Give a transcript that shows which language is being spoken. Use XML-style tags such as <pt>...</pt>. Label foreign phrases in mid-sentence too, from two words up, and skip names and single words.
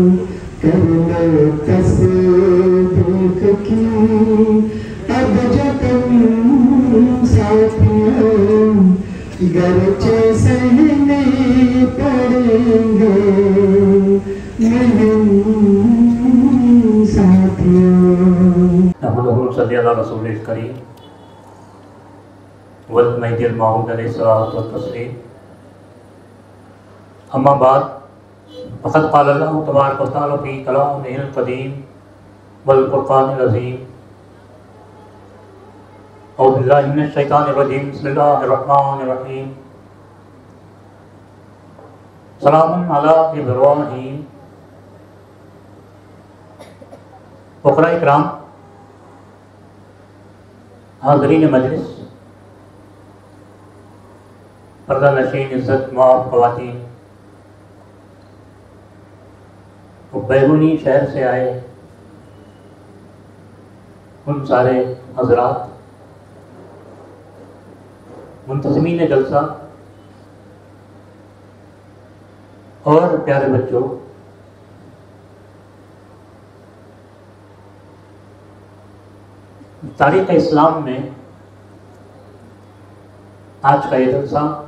<ur>کرنا تصدیق کی اب جتن ساتھیو، گرچہ سہنے پڑیں گے مہم ساتھیو.</ur> <ar>نحمده نصلي على رسوله الكريم والمهدي الموعود عليه الصلاة والسلام. أما بعد فقد قال الله تبارك وتعالى في كلامه القديم والفرقان العظيم. أعوذ بالله من الشيطان الرجيم. بسم الله الرحمن الرحيم. سلام على إبراهيم.</ar> <ur>فقرا اکرام، حاضرین مجلس، پردہ نشین، عزت مآب خواتین, وہ بیرونی شہر سے آئے ان سارے حضرات منتظمین جلسہ اور پیارے بچوں، تاریخ اسلام میں آج کا یہ جلسہ</ur>